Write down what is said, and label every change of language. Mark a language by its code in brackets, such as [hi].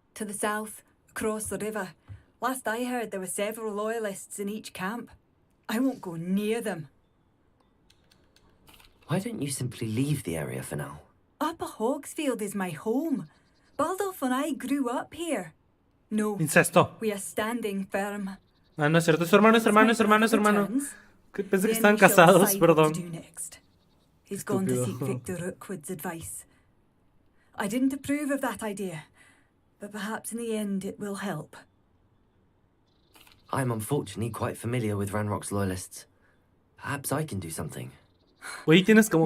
[en] To the south, across the river. Last I heard, there were several loyalists in each camp. I won't go near them. Why don't you simply leave the area for now? Upper Hogsfield is my home. Baldolf and I grew up here. No, [es] Incesto. [en] we are standing firm. [es] Ah, no es cierto. Es su hermano, es hermano, es hermano, es hermano. Pensé que estaban casados, perdón. [en] He's gone to seek Victor Rookwood's advice. I didn't approve of that idea, but perhaps in the end it will help. I'm unfortunately quite familiar with Ranrock's loyalists. Perhaps I can do something. [es] Oye, tienes como